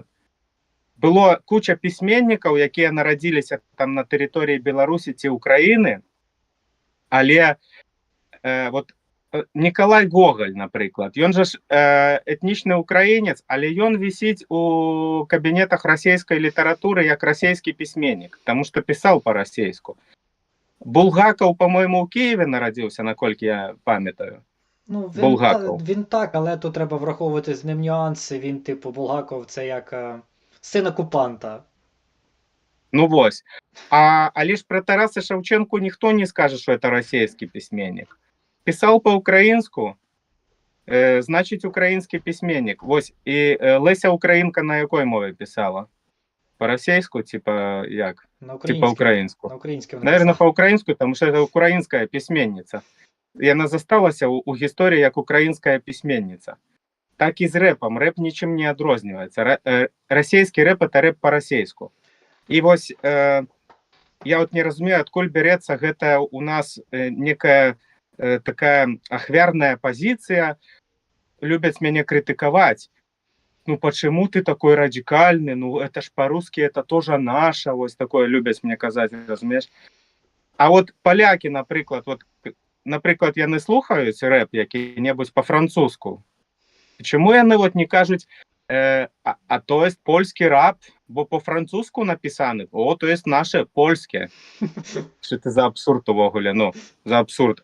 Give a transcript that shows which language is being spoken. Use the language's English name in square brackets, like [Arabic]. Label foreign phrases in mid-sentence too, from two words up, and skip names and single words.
[Belarusian] Было куча пісьменнікаў, якія нарадзіліся там на тэрыторыі Беларусі ці Украіны, але вот Николай Гоголь, напрыклад, ён жа ж этнічны украінец, але ён вісіць у кабінетах расійскай літаратуры як расійскі пісьменнік, таму што пісаў па-расейску. Булгакаў, по-моему, у Києві нарадзіўся, наколькі я памятаю. Ну, Булгаков. [Ukrainian] він так, але тут треба враховувати з ним нюанси. Він, типу, Булгаков, це як син окупанта. [Belarusian] Ну вось. [Ukrainian] Але ж про Тараса Шевченку ніхто не скажа, що це расійський письменник. Писав по-українську, значить український письменник. [Belarusian] Вось, і Леся Українка на якій мові писала? [Ukrainian] По-російську, типа як? Типа українську. На українському. Наверное, по-українську, тому що це українська письменниця. [Belarusian] Яна засталася у гісторії як українська письменниця. Так і з рэпом. Рэп нічым не адрозніваецца. Расійскі рэп – это рэп па-расейску. І вось я вот не разумею, адкуль бярэцца гэта у нас некая такая ахвярная позиция. [Russian] Любят меня критиковать. Ну почему ты такой радикальный? Ну это ж по-русски, это тоже наше. Вот такое любят мне [Belarusian] казать, разумеешь? [Ukrainian] А от поляки, наприклад, я не слухаю реп який-небудь по-французьку. Чому вони от не кажуть, а то є польський рап, бо по-французьку написаний, то є наше польське. Що це за абсурд увогуле? Ну, за абсурд.